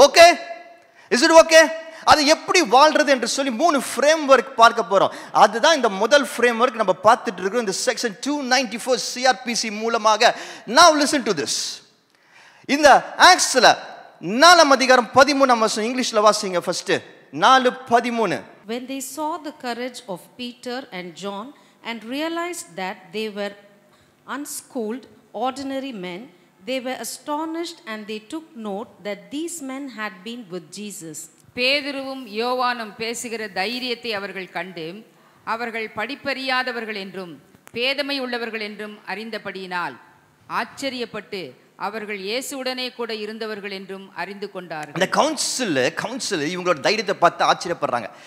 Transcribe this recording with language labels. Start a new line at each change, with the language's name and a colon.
English: Okay, is it okay?
Tamil: அது எப்படி வாழ்றது என்று சொல்லி 3 ஃப்ரேம் ஒர்க் பார்க்க போறோம். அதுதான் இந்த முதல் ஃப்ரேம் ஒர்க் நம்ம பார்த்துட்டு இருக்கோம் இந்த செக்ஷன் 294 CRPC மூலமாக.
English: Now listen to this.
Tamil: இந்த ஆக்ட்ஸ்ல 4ஆம் அதிகாரம் 13ஆம் வசனம் இங்கிலீஷ்ல வாசிங்க first. 4:13.
English: When they saw the courage of Peter and John and realized that they were unschooled, ordinary men, they were astonished and they took note that these men had been with Jesus.
Tamil: பேதுருவும் யோவானும் பேசுகிற தைரியத்தை அவர்கள் கண்டு அவர்கள் படிப்பறியாதவர்கள் என்றும் பேதமை உள்ளவர்கள் என்றும் அறிந்தபடியினால் ஆச்சரியப்பட்டு அவர்கள் இயேசுவுடனே கூட இருந்தவர்கள் என்றும் அறிந்து கொண்டார்கள். இந்த கவுன்சில் இவங்களோட தைரியத்தை பார்த்து ஆச்சரியப்படுறாங்க.